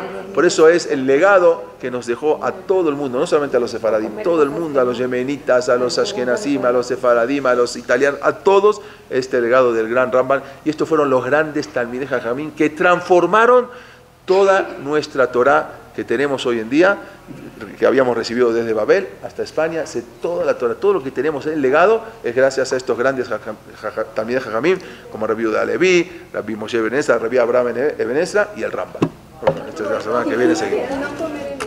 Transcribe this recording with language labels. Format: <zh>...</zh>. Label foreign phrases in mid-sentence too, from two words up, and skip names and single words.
<es>Por eso es el legado que nos dejó a todo el mundo, no solamente a los sefaradim, todo el mundo, a los yemenitas, a los ashkenazim, a los sefaradim, a los italianos, a todos, este legado del gran Ramban. Y estos fueron los grandes</es> <he>תלמידי חכמים</he> <es>que transformaron toda nuestra Torah que tenemos hoy en día, que habíamos recibido desde Babel hasta España. Toda la Torah, todo lo que tenemos en el legado es gracias a estos grandes</es> <he>תלמידי חכמים,</he> <es>como Rabbi Yehuda Halevi, Rabbi Moshe Ben Ezra, Rabbi Abraham Ben Ezra y el Rambam. Esta es la semana que viene seguimos.</es>